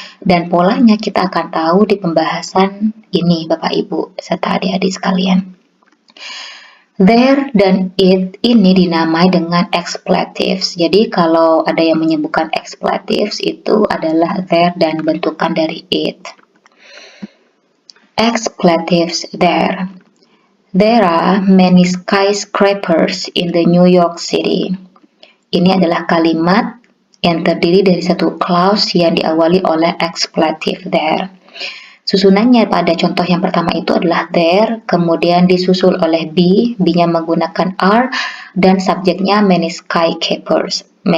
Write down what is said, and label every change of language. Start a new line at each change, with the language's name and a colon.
Indonesian: Dan polanya kita akan tahu di pembahasan ini Bapak Ibu serta adik-adik sekalian. There dan it ini dinamai dengan expletives. Jadi kalau ada yang menyebutkan expletives itu adalah there dan bentukan dari it. Expletives there.
English: There are many skyscrapers in the New York City.
Indonesian: Ini adalah kalimat yang terdiri dari satu clause yang diawali oleh expletive there. Susunannya pada contoh yang pertama itu adalah there, kemudian disusul oleh be, be-nya menggunakan are, dan subjeknya many skyscrapers.